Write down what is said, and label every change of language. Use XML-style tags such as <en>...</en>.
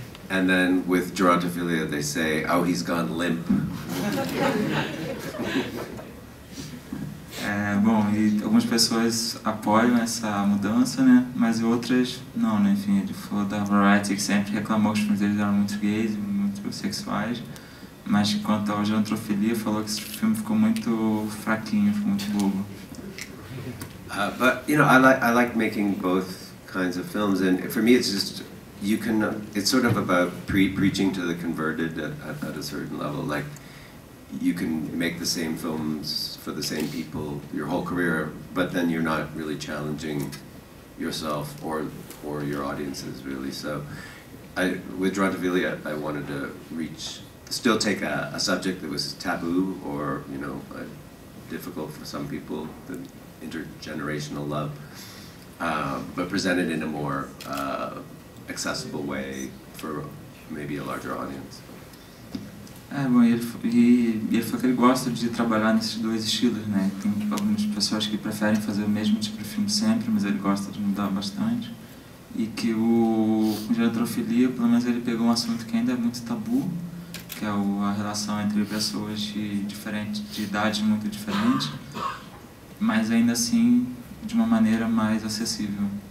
<en>And then with Gerontophilia, they say, oh, he's gone limp.</en> <pt>Bom, e algumas pessoas apoiam essa mudança, né? Mas outras não, né? Enfim, ele falou da Variety, que sempre reclamou que os filmes deles eram muito gays, muito sexuais. Mas quanto ao Gerontofilia, falou que esse filme ficou muito fraquinho, ficou muito bobo.</pt> <en>But I like making both kinds of films, and for me it's just it's sort of about preaching to the converted at a certain level. Like, you can make the same films for the same people your whole career, but then you're not really challenging yourself or your audiences really. So with Gerontofilia, I wanted to still take a subject that was taboo or difficult for some people, the intergenerational love, but present it in a more accessible way for maybe a larger audience.</en> <pt>Bom, ele falou que ele gosta de trabalhar nesses dois estilos, né? Tem algumas pessoas que preferem fazer o mesmo tipo de filme sempre, mas ele gosta de mudar bastante. E que com Gerontofilia, pelo menos ele pegou um assunto que ainda é muito tabu, que é a relação entre pessoas de idades muito diferentes, mas ainda assim de uma maneira mais acessível.</pt>